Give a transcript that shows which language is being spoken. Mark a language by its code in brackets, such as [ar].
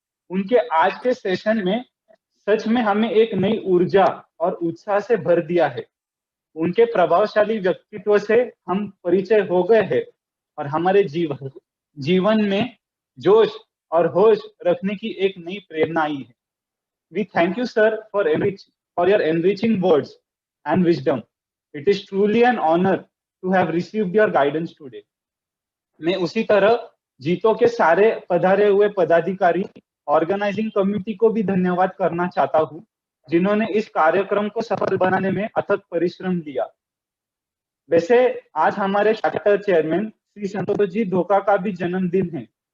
[hi] उनके आज के सेशन में सच में हमें एक नई ऊर्जा और उत्साह से भर दिया है। उनके प्रभावशाली व्यक्तित्व से हम परिचय हो गए हैं और हमारे जीवन में जोश और होश रखने की एक नई प्रेरणा आई है। [en] We thank you, sir, for your enriching words and wisdom. It is truly an honor to have received your guidance today. [hi] मैं उसी तरह जीतो के सारे पधारे हुए पदाधिकारी, ऑर्गेनाइजिंग कमेटी को भी धन्यवाद करना चाहता हूँ, जिन्होंने इस कार्यक्रम को सफल बनाने में अथक परिश्रम दिया। वैसे आज हमारे चैप्टर चेयरमैन श्री संतोष जी धोखा का भी जन्मदिन है।